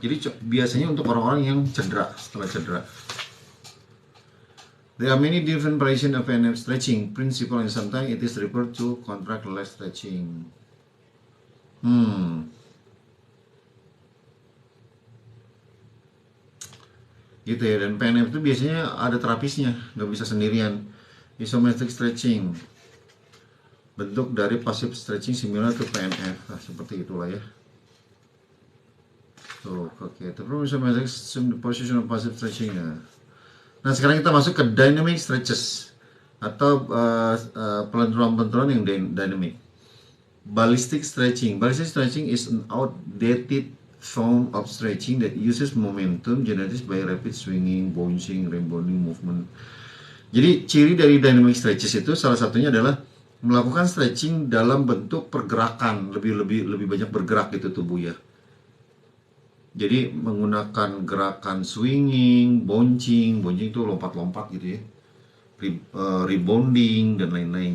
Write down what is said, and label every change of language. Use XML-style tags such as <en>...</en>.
<id>Jadi biasanya untuk orang-orang yang cedera, setelah cedera.</id> <en>There are many different variations of PNF stretching principle, and sometimes it is referred to contract-less stretching.</en> <id>Gitu ya. Dan PNF itu biasanya ada terapisnya, nggak bisa sendirian.</id> <en>Isometric stretching,</en> <id>bentuk dari</id> <en>passive stretching similar to PNF.</en> <id>Nah, seperti itulah ya. Tuh, oke. Terus</id> <en>isometric position of passive stretching ya.</en> <id>Nah, sekarang kita masuk ke dynamic stretches atau pelenturan-pelenturan yang dynamic. Ballistic stretching.</id> <en>Ballistic stretching is an outdated form of stretching that uses momentum generated by rapid swinging, bouncing, rebounding movement.</en> <id>Jadi ciri dari dynamic stretches itu salah satunya adalah melakukan stretching dalam bentuk pergerakan, lebih banyak bergerak gitu tubuh ya. Jadi menggunakan gerakan swinging, bouncing itu lompat-lompat gitu ya, rebounding dan lain-lain.</id>